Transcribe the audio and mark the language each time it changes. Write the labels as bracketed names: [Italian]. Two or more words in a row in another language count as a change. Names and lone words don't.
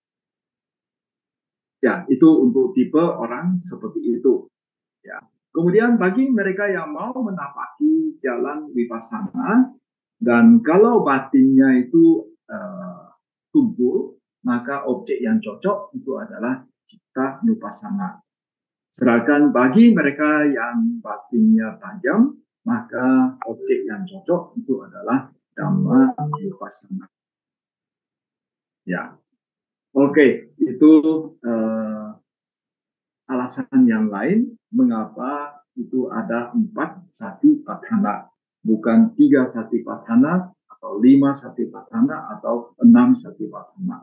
[Indonesian] Ya, itu untuk tipe orang seperti itu. Ya. Kemudian bagi mereka yang mau menapaki jalan vipassana dan kalau batinnya itu tumpul, maka objek yang cocok itu adalah [Pali] citta nupassana. [Indonesian] Sedangkan bagi mereka yang batinnya tajam, maka objek yang cocok itu adalah [Pali] dhamma nupassana. [Indonesian] Ya. Oke, itu alasan yang lain mengapa itu ada 4 satipatthana, bukan 3 satipatthana atau 5 satipatthana atau 6 satipatthana.